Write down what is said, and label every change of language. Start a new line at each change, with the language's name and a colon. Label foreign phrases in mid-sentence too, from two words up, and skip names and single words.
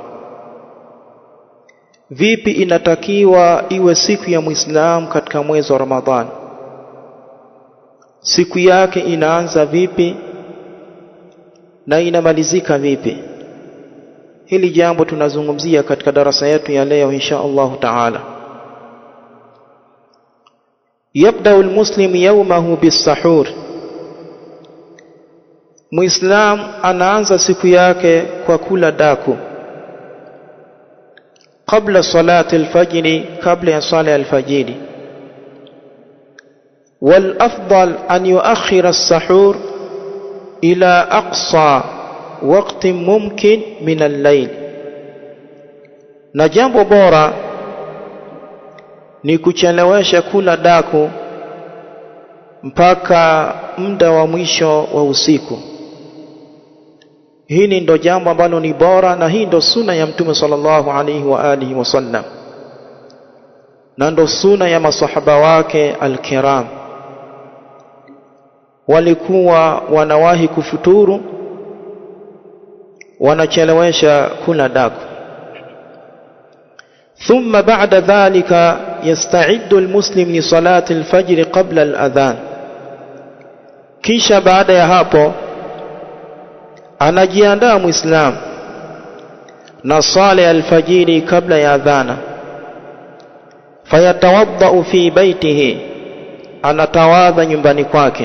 Swahili: Vipi inatakiwa iwe siku ya Muislamu katika mwezi wa Ramadhan? Siku yake inaanza vipi na inamalizika vipi? Hili jambo tunazungumzia katika darasa yetu ya leo
Arabic: إن شاء الله تعالى. يبدأ المسلم يومه بالسحور.
Swahili: Muislam anaanza siku yake kwa kula daku kabla
Arabic: صلاة الفجر,
Swahili: kabla ya sala al-fajr.
Arabic: والأفضل أن يؤخر السحور إلى أقصى وقت ممكن من الليل.
Swahili: Na jambo bora ni kuchelewesha kula daku mpaka muda wa mwisho wa usiku. Hili ndo jambo ambalo ni bora, na hii ndo sunna ya Mtume
Arabic: صلى الله عليه وعلى آله وسلم,
Swahili: na ndo sunna ya masahaba wake al-kiram. Walikuwa wanawahi kufuturu, wanachelewesha kula daku.
Arabic: ثم بعد ذلك يستعد المسلم لصلاة الفجر قبل الأذان.
Swahili: kisha baada ya hapo anajiandaa Muislam na sala ya alfajiri kabla ya adhana.
Arabic: فيتوضأ في بيته,
Swahili: anatawadha nyumbani kwake.